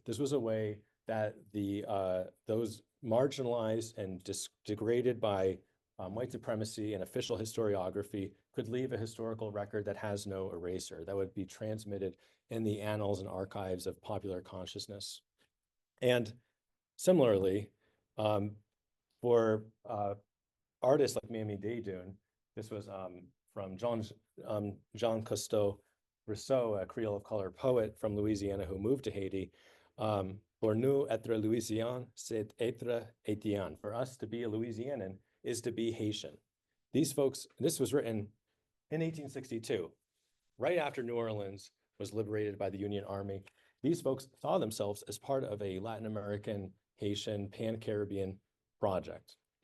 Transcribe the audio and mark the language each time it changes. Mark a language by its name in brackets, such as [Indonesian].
[English] This was a way that those marginalized and degraded by white supremacy and official historiography could leave a historical record that has no eraser, that would be transmitted in the annals and archives of popular consciousness. And similarly, for artists like Miami-Dade Dune, this was from Jean Cousteau Rousseau, a Creole of color poet from Louisiana who moved to Haiti. [French] Pour nous être Louisian, c'est être Haitien. [English] For us to be a Louisianan is to be Haitian. These folks, this was written in 1862, right after New Orleans was liberated by the Union Army. These folks saw themselves as part of a Latin American, Haitian, Pan-Caribbean project.